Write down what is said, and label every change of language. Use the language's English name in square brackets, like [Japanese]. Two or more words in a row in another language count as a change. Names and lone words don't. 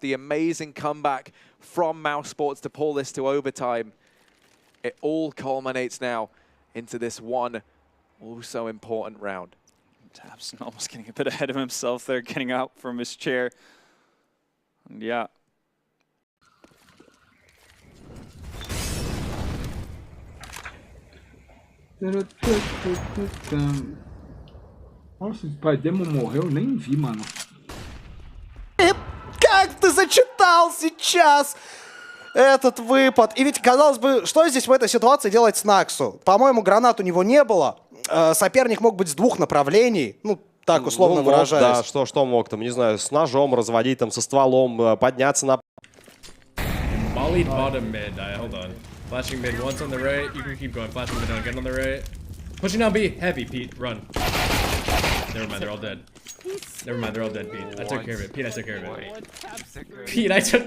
[English] The amazing comeback from Mousesports to pull this to overtime. It all culminates now into this one also important round. Tabson almost getting a bit ahead of himself there, getting out from his chair. And yeah. [Portuguese] Nossa, o pai demo morreu, nem vi, mano. [Russian] Как ты зачитал сейчас этот выпад? И ведь, казалось бы, что здесь в этой ситуации делать Снаксу? По-моему, гранат у него не было. Соперник мог быть с 2 направлений. Ну, так условно выражаясь. Да, что мог там, не знаю, с ножом разводить, там, со стволом, подняться на... [English] Mollied bottom mid. Hold on. Flashing mid once on the right. You can keep going. Flashing mid down again on the right. Pushing down B. Heavy, Pete. Run. Never mind, they're all dead. Never mind, they're all dead, Pete. I took care of it. Pete, I took care of it. Pete, I took.